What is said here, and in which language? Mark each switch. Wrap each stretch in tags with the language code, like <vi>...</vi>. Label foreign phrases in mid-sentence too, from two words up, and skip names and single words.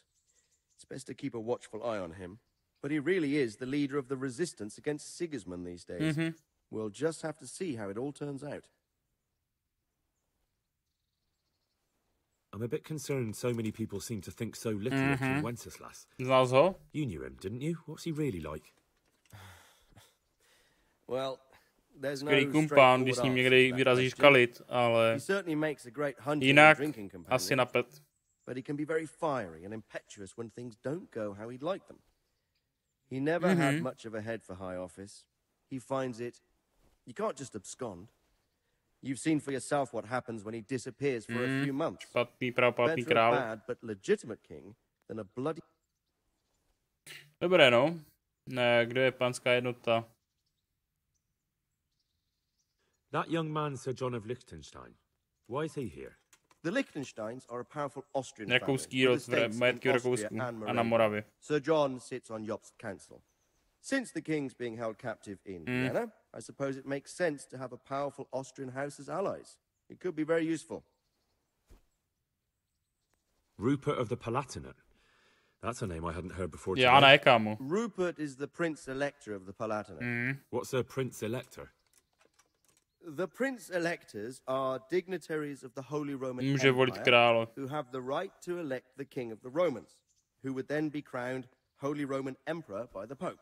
<en>It's best to keep a watchful eye on him. But he really is the leader of the resistance against Sigismund these days. We'll just have to see how it all turns out. I'm a bit concerned so many people seem to think so little of King Wenceslas.</en> <cs>Znal jsi ho?</cs> <en>You knew him, didn't you? What's he really like? Well, there's no</en> <cs>Skvělý kumpán, když s ním někdy vyrazíš kalit, ale</cs> <en>He certainly makes a great hunting and</en> <cs>jinak</cs> <en>drinking companion.</en> <cs>asi na pet.</cs> <en>But he can be very fiery and impetuous when things don't go how he'd like them. He never had much of a head for high office. He finds it, you can't just abscond. You've seen for yourself what happens when he disappears for a few months.</en> <cs>Špatný pravoplatný</cs> <en>Better a</en> <cs>král.</cs> <en>bad but legitimate king than a bloody...</en> <cs>Dobré, no. Ne, kdo je panská jednota?</cs> <en>That young man, Sir John of Liechtenstein. Why is he here? The Liechtensteins are a powerful Austrian family</en> <cs>Rakouský</cs> <en>with</en> <cs>rod</cs> <en>estates in</en> <cs>majetky v</cs> <en>Austria</en> <cs>Rakousku</cs> <en>and</en> <cs>a na</cs> <en>Moravia.</en> <cs>Moravě.</cs> <en>Sir John sits on Jobst's council. Since the king's being held captive in Vienna, I suppose it makes sense to have a powerful Austrian house as allies. It could be very useful. Rupert of the Palatinate. That's a name I hadn't heard before</en> <cs>Já</cs> <en>today.</en> <cs>ne, kámo.</cs> <en>Rupert is the Prince Elector of the Palatinate. What's a Prince Elector? The Prince Electors are dignitaries of the Holy Roman</en> <cs>Může volit</cs> <en>Empire</en> <cs>krále.</cs> <en>who have the right to elect the King of the Romans, who would then be crowned Holy Roman Emperor by the Pope.</en>